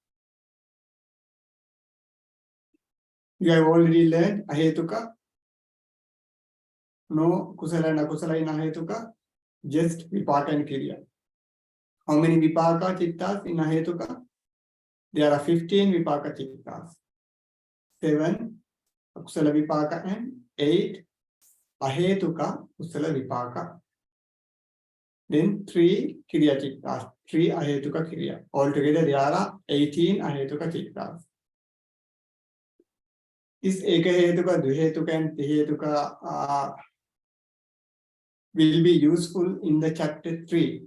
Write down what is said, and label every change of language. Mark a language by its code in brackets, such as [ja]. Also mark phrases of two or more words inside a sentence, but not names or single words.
[en] You have already learned Ahetuka. No kusala and akusala in Ahetuka, just vipaka and kriya. How many [pi] vipaka cittas [en] in Ahetuka? There are 15 [pi] vipaka cittas. [en] 7 [pi] akusala vipaka [en] and 8 [pi] ahetuka kusala vipaka. [en] Then 3 [pi] kriya cittas, [en] 3 [pi] ahetuka kriya. [en] Altogether there are 18 [pi] ahetuka cittas. [en] This ekahetuka, duhetuka and tihetuka will be useful in the chapter 3.